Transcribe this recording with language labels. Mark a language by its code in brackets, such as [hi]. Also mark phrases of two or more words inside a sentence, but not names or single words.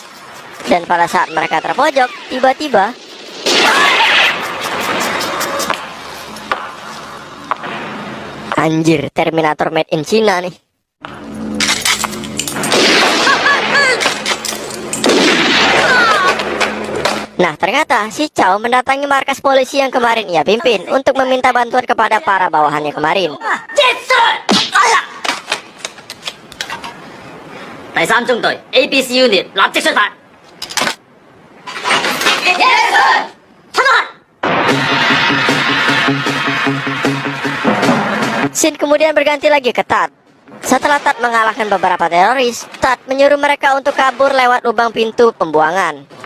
[id] Dan pada saat mereka terpojok, tiba-tiba anjir, Terminator [en] made in China [id] nih. Nah, ternyata si Chow mendatangi markas polisi yang kemarin ia pimpin untuk meminta bantuan kepada para bawahannya kemarin. [yue] 第三中隊 ABC Unit 立即出發。 [id] Scene kemudian berganti lagi ke Tad. Setelah Tad mengalahkan beberapa teroris, Tad menyuruh mereka untuk kabur lewat lubang pintu pembuangan.